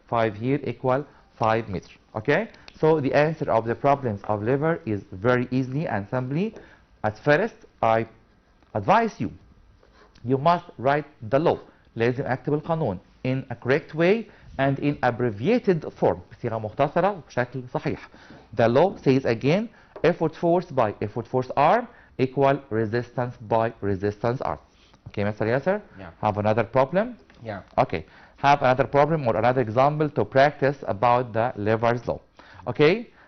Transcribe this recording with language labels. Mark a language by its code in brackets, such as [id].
[en] 5 here equal 5 meter. Okay? So the answer of the problems of lever is very easily and simply. At first, I advise you, you must write the law. [ar] لازم أكتب القانون [en] in a correct way and in abbreviated form. [ar] بصيغة مختصرة وبشكل صحيح. [en] The law says again, effort force by effort force arm equal resistance by resistance arm. Okay, Mr. Yasser? Yeah. Have another problem? Yeah. Okay. Have another problem or another example to practice about the lever's law. Okay?